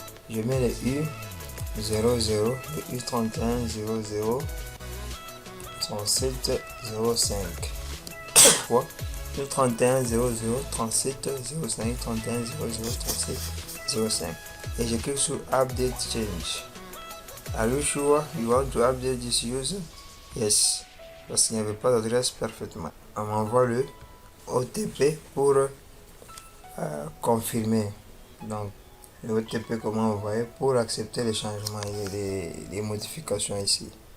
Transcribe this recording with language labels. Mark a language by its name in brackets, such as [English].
[French] Je mets le U 00, le U31 00 37 05. Fois U31 00 37 05 31 00 37 05. Et je clique sur Update Change. [English] Are you sure you want to update this user? Yes. [French] Parce qu'il n'y avait pas d'adresse Perfect Money. On m'envoie le OTP pour confirmer. Donc, le OTP, comment vous voyez, pour accepter les changements et les modifications ici.